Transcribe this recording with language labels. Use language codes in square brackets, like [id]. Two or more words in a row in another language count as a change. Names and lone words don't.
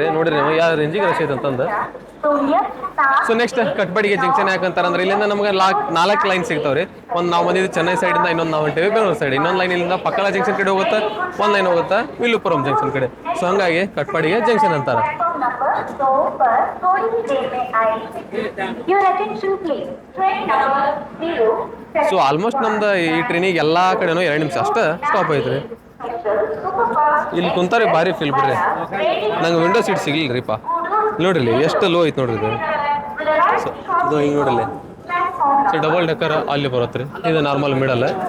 [kn] ನೋಡಿರಿ ನೀವು ಯಾವ ರೇಂಜಿಗೆ ರಶ್ ಐತೆ ಅಂತಂದು. [en] so next [kn] ಕಟ್ಪಾಡಿಗೆ ಜಂಕ್ಷನ್ ಯಾಕಂತಾರಂದ್ರೆ ಇಲ್ಲಿಂದ ನಮ್ಗೆ 4 ಲೈನ್ ಸಿಗ್ತಾವ್ರಿ. ಒಂದು ನಾವು ಬಂದಿದ್ದು ಚೆನ್ನೈ ಸೈಡಿಂದ, ಇನ್ನೊಂದು ನಾವು ಹೊಂಟೇವಿ ಬೆಂಗಳೂರು ಸೈಡ್. ಇನ್ನೊಂದು ಲೈನ್ ಇಲ್ಲಿಂದ ಪಕ್ಕಲ ಜಂಕ್ಷನ್ ಕಡೆ ಹೋಗುತ್ತೆ, ಒಂದು ಲೈನ್ ಹೋಗುತ್ತೆ ವಿಲ್ಲುಪುರಂ ಜಂಕ್ಷನ್ ಕಡೆ. ಸೊ ಹಂಗಾಗಿ ಕಟ್ಪಾಡಿಗೆ ಜಂಕ್ಷನ್ ಅಂತಾರೆ. [hi] तो पर थोड़ी ही देर में आएगी। [en] Your attention please. Train number 0. so almost [kn] ನಮ್ದು ಈ ಟ್ರೈನಿಗೆ ಎಲ್ಲ ಕಡೆನೂ 2 ನಿಮಿಷ ಅಷ್ಟೇ ಸ್ಟಾಪ್ ಐತ್ರಿ. ಇಲ್ಲಿ ಕುಂತಾರೆ ಭಾರಿ ಫೀಲ್ ಬಿಡ್ರಿ. ನಂಗೆ [en] window seat [kn] ಸಿಗ್ಲಿಲ್ಲರಿಪ್ಪ. ನೋಡ್ರಿ ಇಲ್ಲಿ ಎಷ್ಟು ಲೋ ಐತೆ ನೋಡ್ರಿ ಇದು. ಸೊ ಇದು ಹಿಂಗೆ ನೋಡ್ರಿ. [en] so double decker [kn] ಅಲ್ಲಿ ಬರುತ್ತೆ ರೀ. ಇದು [en] normal middle.